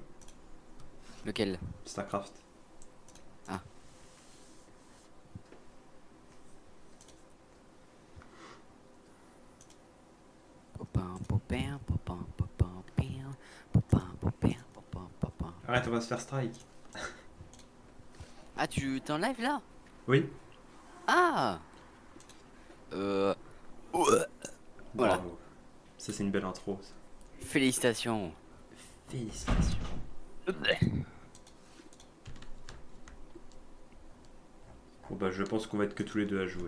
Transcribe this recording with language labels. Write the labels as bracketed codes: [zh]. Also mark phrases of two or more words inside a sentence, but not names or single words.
[fr] Lequel? StarCraft. Ah. Popin, popin, popin, popin, popin, popin, popin, popin, popin. Arrête, on va se faire strike. Ah, tu t'es en live là? Oui. Ah! Ouais. Voilà. Bravo. Ça, c'est une belle intro. Ça. Félicitations. Félicitations. Bon bah je pense qu'on va être que tous les deux à jouer.